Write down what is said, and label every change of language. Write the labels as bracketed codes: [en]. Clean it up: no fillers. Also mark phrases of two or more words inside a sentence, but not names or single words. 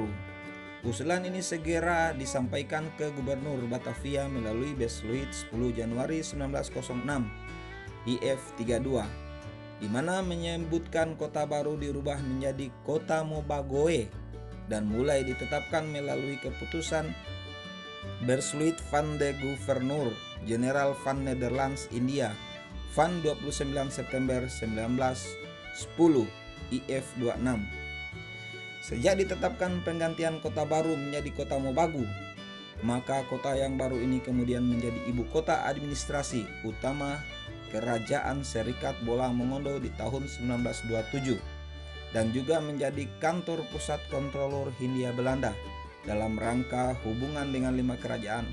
[id] Usulan ini segera disampaikan ke Gubernur Batavia melalui Besluit 10 Januari 1906 IF 32, di mana menyebutkan Kota Baru dirubah menjadi Kota Mobagoe dan mulai ditetapkan melalui keputusan [nl] Besluit van de Guverneur General van Netherlands India van [id] 29 September 1910 IF 26. Sejak ditetapkan penggantian Kota Baru menjadi Kota Mobagu, maka kota yang baru ini kemudian menjadi ibu kota administrasi utama Kerajaan Serikat Bolaang Mongondo di tahun 1927 dan juga menjadi kantor pusat kontrolor Hindia Belanda dalam rangka hubungan dengan 5 kerajaan.